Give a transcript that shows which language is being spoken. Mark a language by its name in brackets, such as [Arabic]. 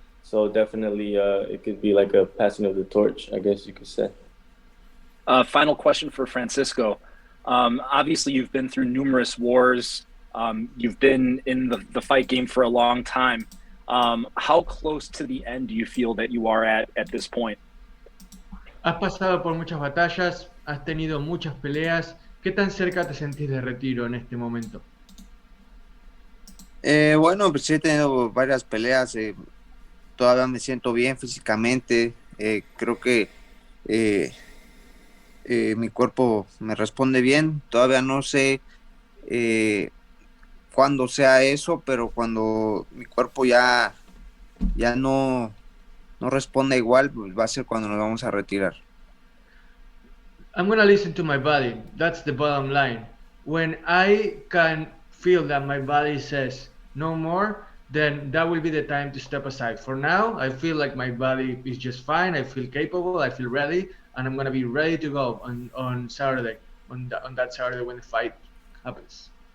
[English] So definitely it could be like a passing of the torch, I guess you could say. Final question for Francisco. Obviously, you've been through numerous wars. You've been in the fight game for a long time. How close to the end do you feel that you are at this point? [Spanish] Has pasado por muchas batallas, has tenido muchas peleas. ¿Qué tan cerca te sentís de retiro en este momento? Bueno, pues he tenido varias peleas. Todavía me siento bien físicamente. Creo que mi cuerpo me responde bien. Todavía no sé cuándo sea eso, pero cuando mi cuerpo ya no responde igual, pues va a ser cuando nos vamos a retirar. [English] I'm going to listen to my body. That's the bottom line. When I can feel that my body says no more, then that will be the time to step aside. For now, I feel like my body is just fine. I feel capable. I feel ready. And I'm going to be ready to go on Saturday, on that Saturday when the fight happens.